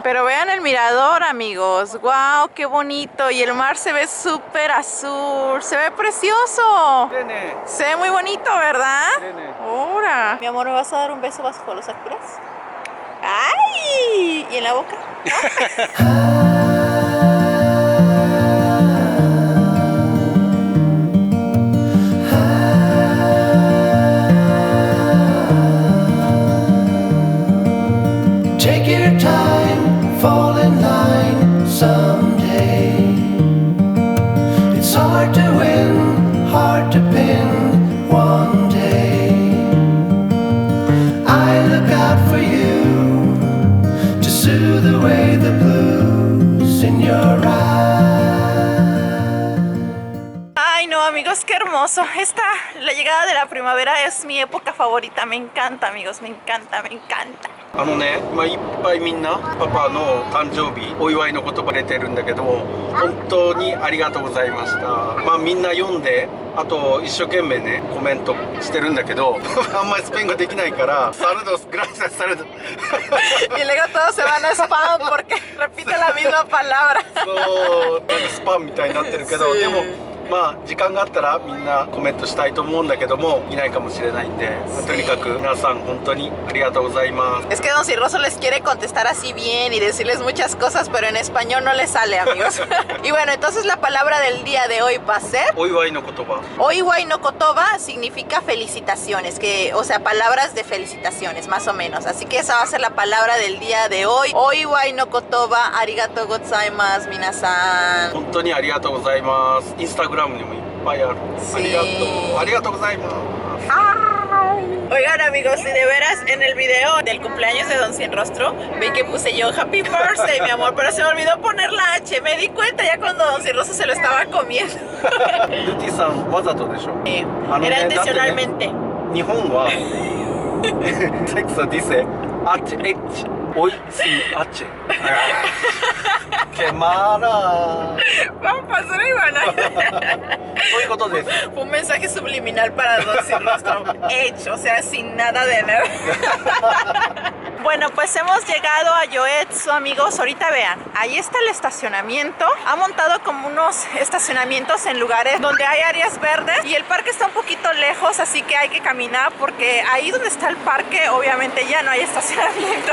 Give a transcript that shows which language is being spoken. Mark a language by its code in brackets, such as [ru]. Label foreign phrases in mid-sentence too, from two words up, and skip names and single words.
[es] Pero vean el mirador, amigos, ¡wow! ¡Qué bonito! Y el mar se ve súper azul, se ve precioso, se ve muy bonito, ¿verdad? ¡Ahora! Mi amor, ¿me vas a dar un beso bajo los sakuras? ¡Ay! ¿Y en la boca? [en] Take your time, fall in line someday. It's hard to win, hard to pin one day. I look out for you to soothe away the blues in your eyes. [es] Ay, no, amigos, qué hermoso. La llegada de la primavera es mi época favorita. Me encanta, amigos, me encanta, me encanta. [ja] 今いっぱいみんなパパの誕生日お祝いの言葉出てるんだけど本当にありがとうございました。みんな読んであと一生懸命ねコメントしてるんだけどあんまりスペイン語できないから [es] saludos gracias saludo Y luego todos se van a spam porque repite la misma palabra. [ja] そうなんかスパンみたいになってるけど、でも時間があったらみんなコメントしたいと思うんだけどもいないかもしれないんで、とにかく皆さん本当にありがとうございます。 [es] Es que Don Cirroso les quiere contestar así bien y decirles muchas cosas, pero en español no les sale, amigos. Y bueno, entonces la palabra del día de hoy va a ser [ja] お祝いの言葉。お祝いの言葉 [es] significa felicitaciones, o sea, palabras de felicitaciones, más o menos. Así que esa va a ser la palabra del día de hoy. [ja] お祝いの言葉、ありがとうございます、皆さん. 本当にありがとうございます。インスタグラムにもいっぱいある。 [es] Sí. [ja] ありがとうございます。 [es] Ah, Oigan amigos, si de veras en el video del cumpleaños de Don Cienrostro vi que puse yo [en] Happy Birthday, [es] mi amor, pero se me olvidó poner la H. Me di cuenta ya cuando Don Cienrostro se lo estaba comiendo. [ja] ルティさんわざとでしょ。 [es] Era intencionalmente. 日本はセックスディセアッチエッチおいしいアッチケマラ Papá, eso no iba a nada. [ja] そういうことです。 [es] Fue un mensaje subliminal para Don Cienrostro. Hecho, o sea, sin nada de nada. Bueno, pues hemos llegado a Yoetsu, amigos. Ahorita vean, ahí está el estacionamiento. Ha montado como unos estacionamientos en lugares donde hay áreas verdes y el parque está un poquito lejos, así que hay que caminar porque ahí donde está el parque obviamente ya no hay estacionamiento.